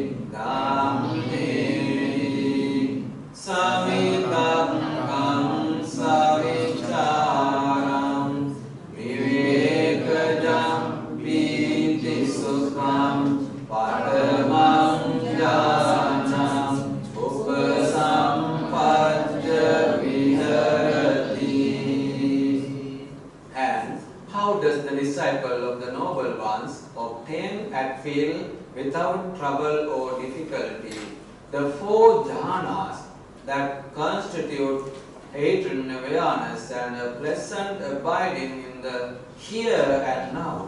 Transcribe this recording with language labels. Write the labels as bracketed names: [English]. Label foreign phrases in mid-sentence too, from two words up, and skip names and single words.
[Pali] Dhammeni Savitakam Savicharam Vivekajam Piti Sukham Paramam Jnanam Upasampajja Viharati. [English] And how does the disciple of the noble ones obtain at will without trouble or difficulty the 4 jhanas that constitute hidden awareness and a pleasant abiding in the here and now?